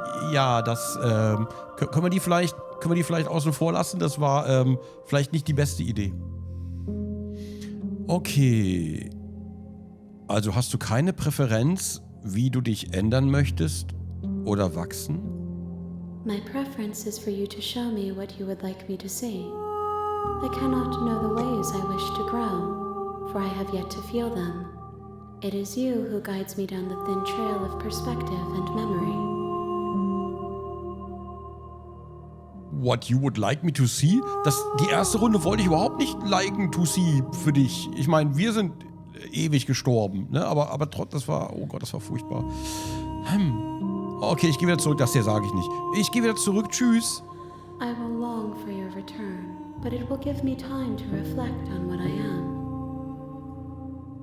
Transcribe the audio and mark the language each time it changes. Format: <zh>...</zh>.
<de>Ja, das können wir die vielleicht außen vor lassen. Das war vielleicht nicht die beste Idee. Okay. Also hast du keine Präferenz, wie du dich ändern möchtest oder wachsen?</de> <en>My preference is for you to show me what you would like me to see. I cannot know the ways I wish to grow, for I have yet to feel them. It is you who guides me down the thin trail of perspective and memory. What you would like me to see?</en> <de>Die erste Runde wollte ich überhaupt nicht</de> <en>liken to see</en> <de>für dich. Ich meine, wir sind ewig gestorben, ne? Aber trotzdem, das war, oh Gott, das war furchtbar. Okay, ich gehe wieder zurück, das hier sage ich nicht. Ich gehe wieder zurück, tschüss.</de> <en>I will long for your return, but it will give me time to reflect on what I am.</en>